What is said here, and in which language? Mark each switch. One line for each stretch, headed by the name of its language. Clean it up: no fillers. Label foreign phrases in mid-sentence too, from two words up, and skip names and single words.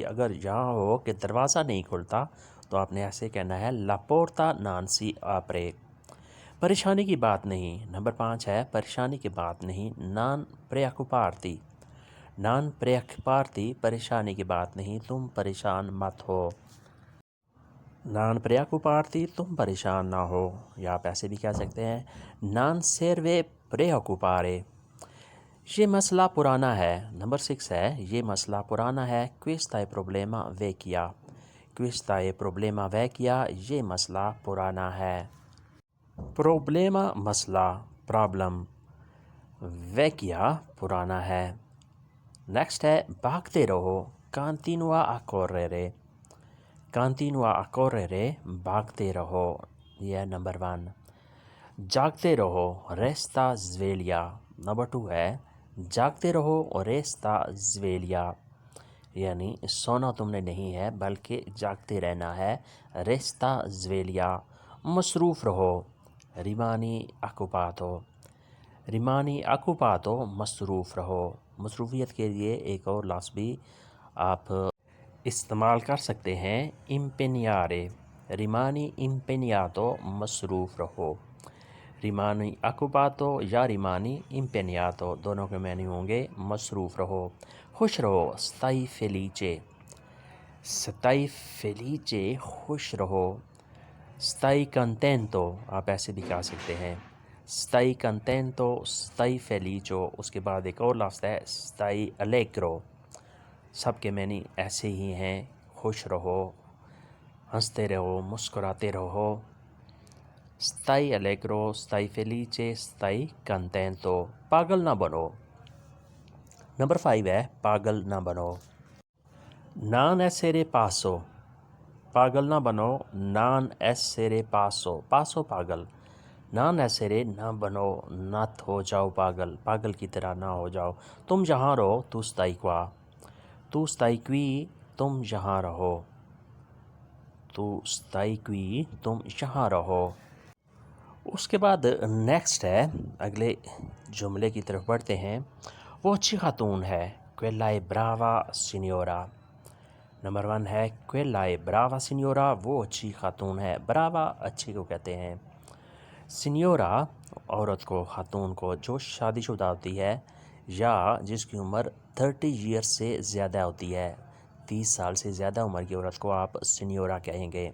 Urdu: اگر یہاں ہو کہ دروازہ نہیں کھلتا تو آپ نے ایسے کہنا ہے
Italian: la porta non si apre۔
Urdu: پریشانی کی بات نہیں، نمبر 5 ہے پریشانی کی بات نہیں،
Italian: non preoccuparti، non preoccuparti
Urdu: پریشانی کی بات نہیں، تم پریشان مت ہو،
Italian: non preoccuparti
Urdu: تم پریشان نہ ہو، یا آپ ایسے بھی کہہ سکتے ہیں
Italian: non serve preoccupare۔
Urdu: یہ مسئلہ پرانا ہے، نمبر 6 ہے یہ مسئلہ پرانا ہے،
Italian: questa è problema vecchia، questa è problema vecchia
Urdu: یہ مسئلہ پرانا ہے۔ problema مسئلہ، problem، vecchia پرانا ہے۔ نیکسٹ ہے بھاگتے رہو،
Italian: continua a correre، continua a correre
Urdu: بھاگتے رہو، یہ نمبر 1۔ جاگتے رہو،
Italian: resta sveglia،
Urdu: نمبر 2 ہے جاگتے رہو،
Italian: resta sveglia،
Urdu: یعنی سونا تم نے نہیں ہے بلکہ جاگتے رہنا ہے،
Italian: resta sveglia۔
Urdu: مصروف رہو،
Italian: rimani occupato، rimani occupato
Urdu: مصروف رہو۔ مصروفیت کے لیے ایک اور لفظ بھی آپ استعمال کر سکتے ہیں،
Italian: impegnare، rimani impegnato
Urdu: مصروف رہو،
Italian: rimani occupato
Urdu: یا
Italian: rimani impegnato
Urdu: دونوں کے معنی ہوں گے مصروف رہو۔ خوش رہو،
Italian: stai felice، stai felice
Urdu: خوش رہو.
Italian: stai contento
Urdu: آپ ایسے بھی کہہ سکتے ہیں.
Italian: stai contento, stai felice.
Urdu: اس کے بعد ایک اور لفظ ہے
Italian: stai allegro.
Urdu: سب کے معنی ایسے ہی ہیں. خوش رہو، ہنستے رہو، مسکراتے رہو.
Italian: stai allegro, stai felice, stai contento.
Urdu: پاگل نہ بنو. نمبر 5 ہے پاگل نہ بنو.
Italian: non essere pazzo.
Urdu: پاگل نہ بنو.
Italian: non essere pazzo. pazzo
Urdu: پاگل.
Italian: non essere
Urdu: نہ بنو، نت ہو جاؤ پاگل، پاگل کی طرح نہ ہو جاؤ. تم جہاں رہو تو
Italian: stai qua.
Urdu: تو
Italian: stai qui
Urdu: تم جہاں رہو. تو
Italian: stai qui
Urdu: تم جہاں رہو. اس کے بعد نیکسٹ ہے، اگلے جملے کی طرف بڑھتے ہیں. وہ اچھی خاتون ہے.
Italian: quella è brava signora.
Urdu: نمبر 1 ہے
Italian: quella è brava signora.
Urdu: وہ اچھی خاتون ہے. brava اچھی کو کہتے ہیں. signora عورت کو، خاتون کو جو شادی شدہ ہوتی ہے یا جس کی عمر 30 ایئرس سے زیادہ ہوتی ہے. 30 سال سے زیادہ عمر کی عورت کو آپ سینیورا کہیں گے.